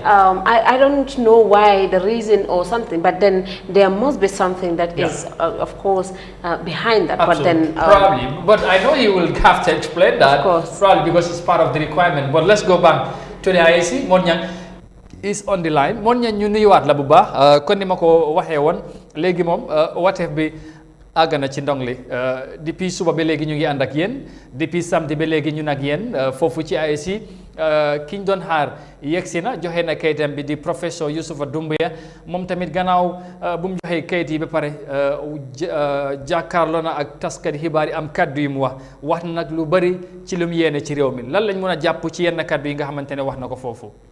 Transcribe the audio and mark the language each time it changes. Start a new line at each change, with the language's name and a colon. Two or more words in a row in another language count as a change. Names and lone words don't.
English: I don't know why, the reason or something, but then there must be something that is, of course, behind that. Absolutely. But then probably, but I know you will have to explain that. Of course. Probably because it's part of the requirement. But let's go back to the IEC. Monyang is on the line.
Wolof: Monyang ñu nuyuwaat la bu baax kon ni ma ko waxee woon léegi moom wateef bi àgg na ci ndong li depuis suba ba léegi ñu ngi ànd ak yéen
French: depuis samedi
Wolof: ba léegi ñun ak yéen foofu ci IEC ki ñu doon xaar yegsi na joxe na kayitam bi di professeur Youssoufa Doumbouya moom tamit gannaaw bu mu joxee kayit yi ba pare jàkkaarloo na ak taskati xibaar yi am kaddu yi mu wax na nag lu bari ci lu mu yéene ci réew mi lan lañ mën a jàpp ci yenn kaddu yi nga xamante ne wax na ko foofu.